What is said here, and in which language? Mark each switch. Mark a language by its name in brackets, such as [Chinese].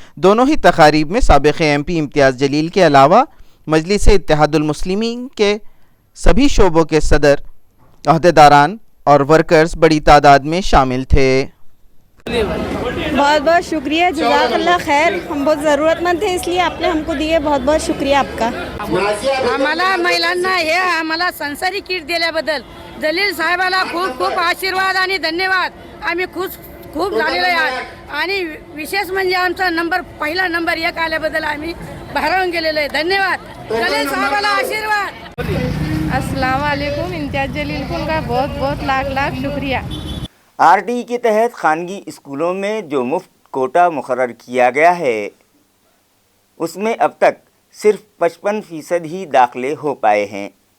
[Hindi] दोनों ही तकारीब में साबिक़ एमपी इम्तियाज़ जलील के अलावा मजलिस इत्तेहादुल मुस्लिमीन के सभी शोबों के सदर, अहदेदारान और वर्कर्स बड़ी तादाद में शामिल थे। बहुत बहुत शुक्रिया, जज़ाकल्लाह खैर। हम बहुत ज़रूरतमंद थे इसलिए आपने हमको दिए, बहुत बहुत शुक्रिया आपका। [Marathi] आम्हाला महिलांना हे आम्हाला संसारी किट दिल्याबद्दल जलील साहेबाला खूप खूप आशीर्वाद आणि धन्यवाद। आम्ही खूप झालेलो आहे आणि विशेष म्हणजे आमचा पहिला नंबर 1 आल्याबद्दल आम्ही भारावून गेलेलो आहे। धन्यवाद जलील साहेबाला आशीर्वाद। [Hindi] अस्सलाम वालेकुम, इम्तियाज़ जलील को उनका बहुत बहुत लाख लाख शुक्रिया। आरटीई के तहत खानगी स्कूलों में जो मुफ्त कोटा मुकर्रर किया गया है उसमें अब तक सिर्फ 55% ही दाखिले हो पाए हैं।